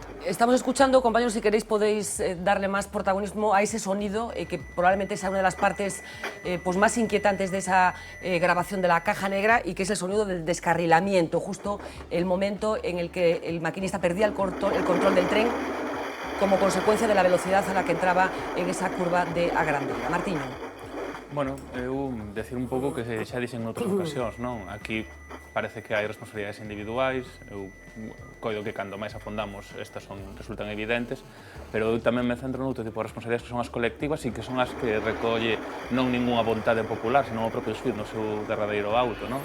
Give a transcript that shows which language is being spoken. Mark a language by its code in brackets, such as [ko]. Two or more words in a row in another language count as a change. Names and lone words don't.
[es] Estamos escuchando, compañeros, si queréis podéis darle más protagonismo a ese sonido, que probablemente sea una de las partes pues más inquietantes de esa grabación de la caja negra, y que es el sonido del descarrilamiento, justo el momento en el que el maquinista perdía el control del tren como consecuencia de la velocidad a la que entraba en esa curva de Agrandeira. [gl] Martiño. Bueno, eu decir un pouco que xa dixen en outras ocasións, non? Aquí parece que hai responsabilidades individuais, eu coido que cando máis afondamos estas resultan evidentes, pero eu tamén me centro noutro tipo de responsabilidades que son as colectivas e que son as que recolle non ninguna vontade popular, senón o propio SUIT no seu derradeiro auto, non?